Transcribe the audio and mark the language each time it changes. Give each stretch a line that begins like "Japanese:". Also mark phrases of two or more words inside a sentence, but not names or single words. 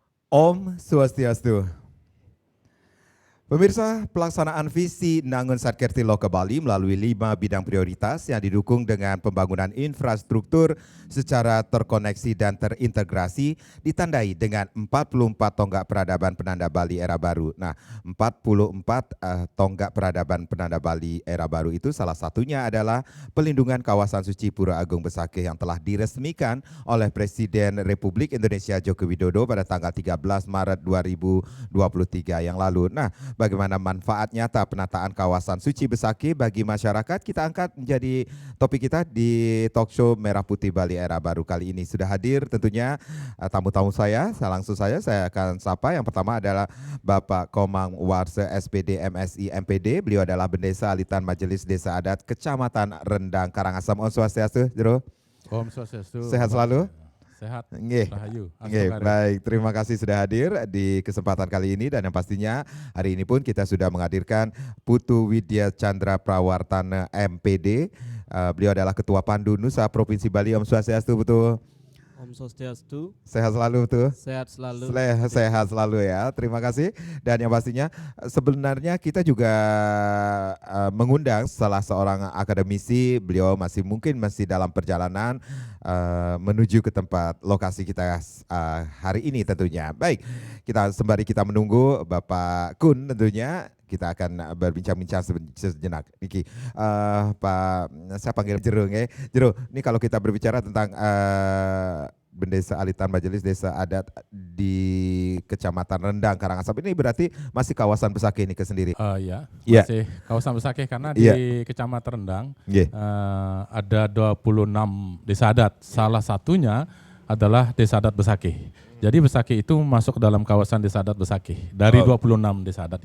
Balinese: Om Swastiastu.
Indonesian: Pemirsa, pelaksanaan visi Nangun Satkerti Loka Bali melalui 5 bidang prioritas yang didukung dengan pembangunan infrastruktur secara terkoneksi dan terintegrasi ditandai dengan 44 tonggak peradaban penanda Bali era baru. Nah, 44 tonggak peradaban penanda Bali era baru itu salah satunya adalah pelindungan kawasan suci Pura Agung Besakih yang telah diresmikan oleh Presiden Republik Indonesia Joko Widodo pada tanggal 13 Maret 2023 yang lalu. Nah, bagaimana manfaat nyata penataan kawasan suci Besakih bagi masyarakat, kita angkat menjadi topik kita di
English: talk show
Indonesian: Merah Putih Bali era baru kali ini. Sudah hadir tentunya tamu-tamu saya akan sapa. Yang pertama adalah Bapak Komang Warse SPD MSI MPD. Beliau adalah Bendesa Alitan Majelis Desa Adat Kecamatan Rendang Karangasem.
Balinese: Om Swastiastu, Jero. Om Swastiastu.
Indonesian: Sehat selalu. Sehat. Nggih. Rahayu. Baik, terima kasih sudah hadir di kesempatan kali ini dan yang pastinya hari ini pun kita sudah menghadirkan Putu Widya Chandra Prawartana MPD. Beliau adalah Ketua Pandu Nusa Provinsi Bali.
Balinese: Om Swastiastu,
Indonesian: Putu.
Balinese: Om Swastiastu.
Indonesian: Sehat selalu, Putu. Sehat selalu. Sehat selalu ya. Terima kasih. Dan yang pastinya sebenarnya kita juga mengundang salah seorang akademisi. Beliau masih dalam perjalanan menuju ke tempat lokasi kita hari ini tentunya. Baik, sembari kita menunggu Bapak Kun tentunya kita akan berbincang-bincang sejenak. Niki, Pak, saya panggil Jero ya. Jero, ini kalau kita berbicara tentang Bendesa Alitan Majelis Desa Adat di Kecamatan Rendang Karangasem ini berarti masih kawasan Besakih ini sendiri. Iya, Iya. masih kawasan Besakih karena Iya. di Kecamatan Rendang Iya. ada 26 desa adat. Salah satunya adalah Desa Adat Besakih. Jadi Besakih itu masuk dalam kawasan Desa Adat Besakih dari 26 desa adat.